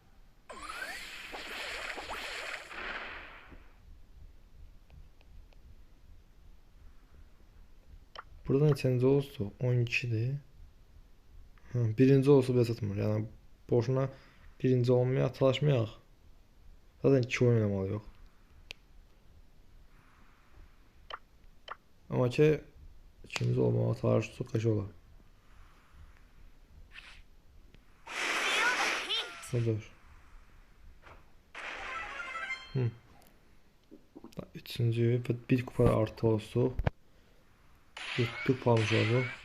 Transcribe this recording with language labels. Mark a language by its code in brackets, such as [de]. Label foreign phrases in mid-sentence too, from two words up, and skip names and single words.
[az] Buradan neçənci olsa 12'dir. Birinci olsa belə satmır. Yəni boşuna birinci olmaya çalışmayaq. [tr] Zaten 2 oyun oynamalıyıq. [az] Amma ki ikinci olmağa çalışsaq kaç olar? Budur. Üçüncü bir kupa artı olsa 7 kupa almış oldu.